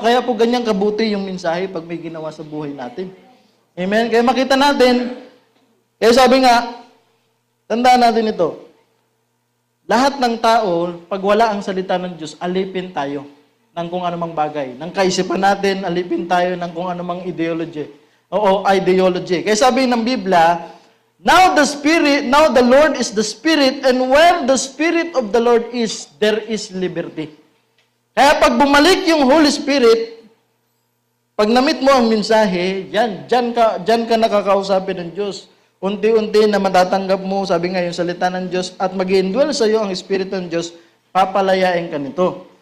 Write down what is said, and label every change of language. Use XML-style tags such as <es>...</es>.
<tl>Kaya po ganyan kabuti yung mensahe pag may ginawa sa buhay natin. Amen? Kaya makita natin, kaya sabi nga, tandaan natin ito, lahat ng tao, pag wala ang salita ng Diyos, alipin tayo ng kung anumang bagay. Ng kaisipan natin, alipin tayo ng kung anumang ideology. Ideology. Kaya sabi ng Biblia,</tl> <en>now the Lord is the Spirit, and where the Spirit of the Lord is, there is liberty.</en> <tl>Kaya pag bumalik yung Holy Spirit, pag namit mo ang mensahe, dyan ka nakakausapin ng Diyos. Unti-unti na matatanggap mo, sabi nga yung salita ng Diyos, at mag-indwell sa iyo ang Espiritu ng Diyos, papalayain ka nito.</tl>